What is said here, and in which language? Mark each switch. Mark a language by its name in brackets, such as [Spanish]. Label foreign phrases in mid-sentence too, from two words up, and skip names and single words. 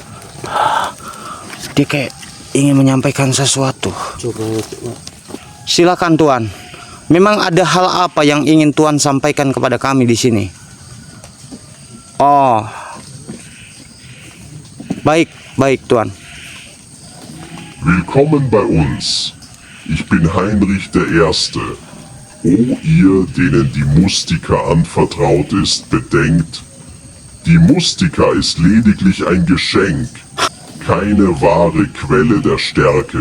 [Indonesian] Dia kayak ingin menyampaikan sesuatu. Coba. Silakan, Tuan. Memang ada hal apa yang ingin Tuan sampaikan kepada kami di sini? Oh. Baik, baik, Tuan. [German] Willkommen bei uns. Ich bin Heinrich der Erste. O ihr, denen die Mustika anvertraut ist, bedenkt, die Mustika ist lediglich ein Geschenk, keine wahre Quelle der Stärke.